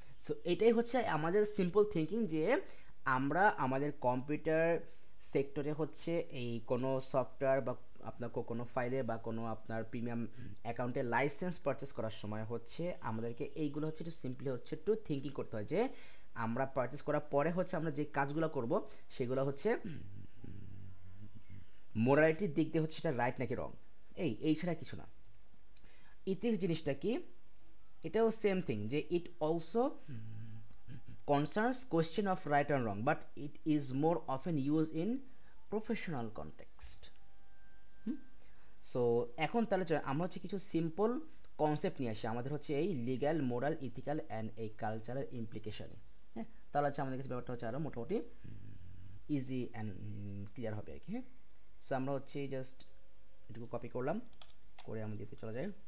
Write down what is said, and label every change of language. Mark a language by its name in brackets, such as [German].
[Bangla] So এটাই হচ্ছে আমাদের সিম্পল থিঙ্কিং, যে আমরা আমাদের কম্পিউটার সেক্টরে হচ্ছে এই কোনো সফটওয়্যার বা আপনার কোনো ফাইলে বা কোনো আপনার প্রিমিয়াম অ্যাকাউন্টে লাইসেন্স পারচেস করার সময় হচ্ছে আমাদেরকে এইগুলো হচ্ছে একটু সিম্পলি হচ্ছে একটু থিঙ্কিং করতে হয়, যে আমরা পারচেস করার পরে হচ্ছে আমরা যে কাজগুলো করব সেগুলো হচ্ছে মোরালিটির দিক দিয়ে হচ্ছে সেটা রাইট নাকি রং, এই ছাড়া কিছু না। ইথিক্স জিনিসটা কি, এটাও সেম থিং, যে [English] It also concerns question of right and wrong, but it is more often used in professional context. [Bangla] So এখন তাহলে আমরা হচ্ছে কিছু সিম্পল কনসেপ্ট নিয়ে আসি আমাদের হচ্ছে এই লিগ্যাল, মোরাল, ইথিক্যাল অ্যান্ড এই কালচারাল ইমপ্লিকেশনে। হ্যাঁ, তাহলে হচ্ছে আমাদের কাছে ব্যাপারটা হচ্ছে আরও মোটামুটি ইজি অ্যান্ড ক্লিয়ার হবে আর কি। হ্যাঁ, সো আমরা হচ্ছে জাস্ট এটুকু কপি করলাম, করে আমরা দিতে চলে যাই।